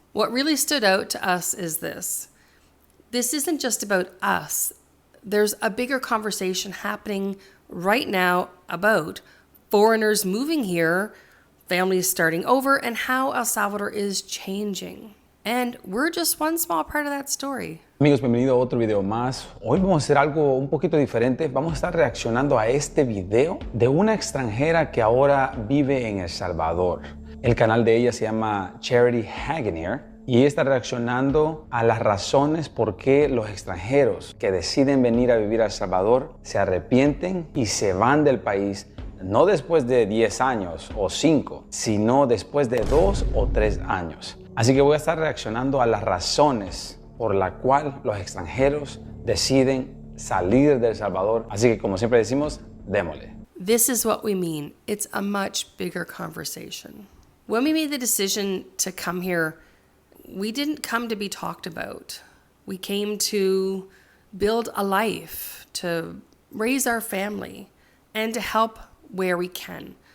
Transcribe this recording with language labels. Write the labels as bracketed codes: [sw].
[en] What really stood out to us is this. This isn't just about us. There's a bigger conversation happening right now about foreigners moving here, families starting over, and how El Salvador is changing. And we're just one small part of that story. [es] Amigos, bienvenido a otro video más. Hoy vamos a hacer algo un poquito diferente. Vamos a estar reaccionando a este video de una extranjera que ahora vive en El Salvador. El canal de ella se llama Charity Hagenaars y ella está reaccionando a las razones por qué los extranjeros que deciden venir a vivir a El Salvador se arrepienten y se van del país, no después de 10 años o 5, sino después de 2 o 3 años. Así que voy a estar reaccionando a las razones por la cual los extranjeros deciden salir de El Salvador. Así que como siempre decimos, démosle. [en] This is what we mean. It's a much bigger conversation. When we made the decision to come here, we didn't come to be talked about. We came to build a life, to raise our family, and to help where we can.